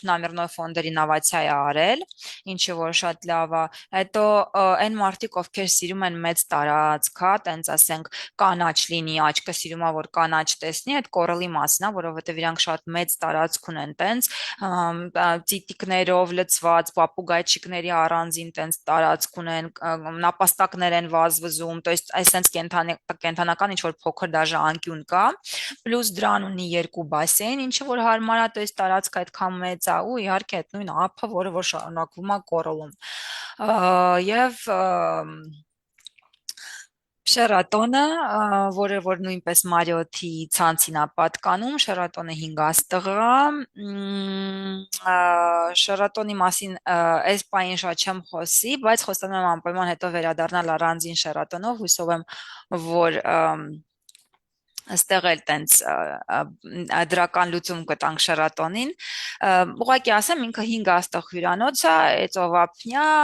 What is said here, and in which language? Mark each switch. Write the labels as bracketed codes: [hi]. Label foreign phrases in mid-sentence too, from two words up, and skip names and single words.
[ru] номерной фонд [hy] ռինովացիա է արել, ինչը որ շատ լավ է։ Հետո այն մարդիկ, ովքեր սիրում են մեծ տարածք, հա, տենց ասենք կանաչ լինի, աչքը սիրում է որ կանաչ տեսնի, այդ Coral-ի մասն է, որովհետև իրանք շատ մեծ տարածք ունեն, տենց ծիտիկներով լցված, պապուգայчикների առանձին տենց տարածք ունեն, նապաստակներ են վազվզում, [ru] то есть [hy] այսպես կենթանական ինչ որ փոքր դաժե անկյուն կա, պլյուս դրան ունի 2 բասեին, ինչը որ հարմար է, [ru] то есть [hy] տարածքը այդքան մեծ է ու իհարկե այդ նույն ափը, որը որ շարունակվում է Coral-ում։ Եվ Շերատոնը, որը որ նույնպես Մարիոթի ցանցին է պատկանում, Շերատոնը 5 աստղ է, Շերատոնի մասին այս պահին շատ չեմ խոսի, բայց խոստանում եմ անպայման հետո վերադառնալ առանձին Շերատոնով, հույսով եմ, որ այստեղ էլ տենց դրական լուծում կտանք Շերատոնին։ Ուղղակի ասեմ, ինքը 5 աստղ հյուրանոց է, ծովափնյա